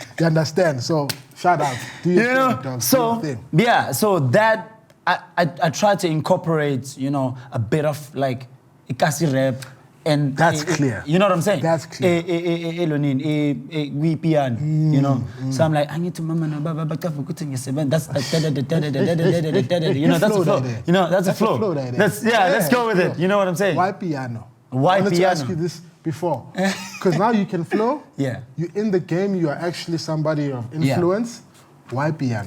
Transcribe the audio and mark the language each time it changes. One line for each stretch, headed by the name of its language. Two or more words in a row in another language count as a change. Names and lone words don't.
English: You understand? So shout out. Do your thing, dog. So do your thing. yeah, so that I try to incorporate, you know, a bit of like Ikasi rap. And that's clear. You know what I'm saying? That's clear. We piano, you know. So I'm like, I need to
Lingala: mama na baba
English: that's you know, that's a flow. You know, that's a flow. Let's go with it. You know what I'm saying? Why piano? Why I wanted piano? to ask you this before. Because now you can flow. Yeah. You're in the game, you are actually somebody of influence. Yeah. Why piano?